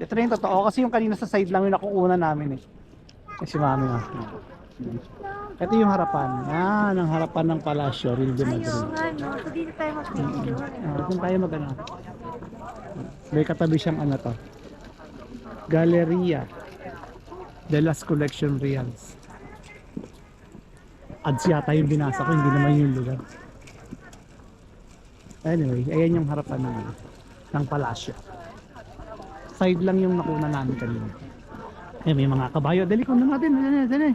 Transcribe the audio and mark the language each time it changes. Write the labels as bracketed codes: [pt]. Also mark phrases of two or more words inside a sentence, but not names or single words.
[tl] Ito na yung totoo kasi yung kanina sa side lang yung nakukuha namin eh. Kasi mami nga. Ito yung harapan. Ang harapan ng Palacio Real de Madrid. Ayaw nga no. So dito tayo mag-picture. Doon tayo may katabi siyang to. Galleria de las Collection Reals. Ads yata yung binasa ko, hindi naman yung lugar. Anyway, ayan yung harapan ng Palacio. Side lang yung nakuna namin kanina. Eh, may mga kabayo. Dali ko na natin. Dali.